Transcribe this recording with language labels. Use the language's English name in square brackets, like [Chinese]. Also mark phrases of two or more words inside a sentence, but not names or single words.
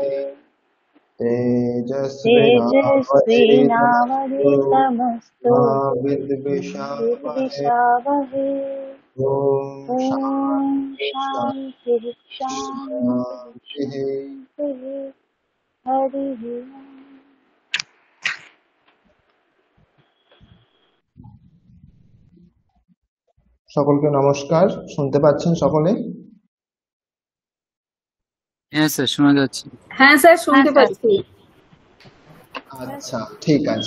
[Sanskrit] करवावहै तेजस्विनावधीतमस्तु तेजस्विनावधीतमस्तु मा विद्विषावहै। निर्विशावहै। ॐ ॐ शान्ति शान्तिः शान्तिः शान्तिः। शान्तिः। हरिः ओम्। [Bangla] সকলকে নমস্কার, শুনতে পাচ্ছেন সকলে? হ্যাঁ স্যার, শোনা যাচ্ছে। হ্যাঁ স্যার, শুনতে পাচ্ছি। আচ্ছা, ঠিক আছে।